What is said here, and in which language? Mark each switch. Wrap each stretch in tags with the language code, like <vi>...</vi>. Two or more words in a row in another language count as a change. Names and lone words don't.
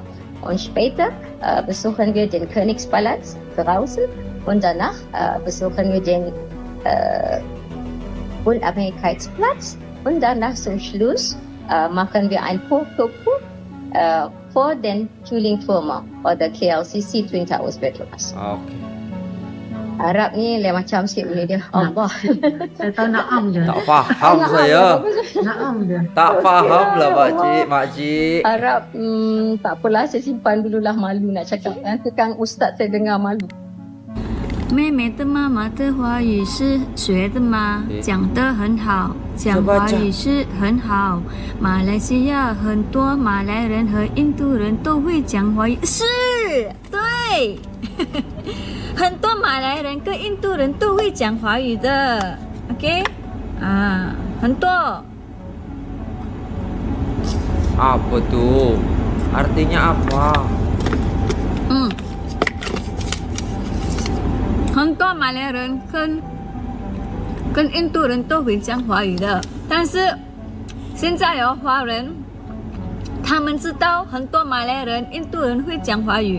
<de>Und später besuchen wir den Königspalast draußen. Und danach besuchen wir den Unabhängigkeitsplatz. Und danach zum Schluss machen wir ein Fototour vor den Tuling-Firma oder KLCC Twin Towers Petronas. Okay.</de> <ms>Arab ni lain macam sikit bunyi dia. Allah. Saya tahu Naam je. Tak faham saya. Naam je. Tak faham lah makcik. Arab tak apalah, saya simpan dululah, malu nak cakap. Nanti kan ustaz saya dengar malu.</ms> <zh>妹妹的妈妈的华语是学的吗？讲得很好，讲华语是很好。马来西亚很多马来人和印度人都会讲华语，是对。很多马来人跟印度人都会讲华语的 ，OK？啊，很多。</zh> <ms>Apa tuh? Artinya apa?</ms> <zh>很多马来人跟印度人都会讲华语的，但是现在有华人，他们知道很多马来人、印度人会讲华语。</zh>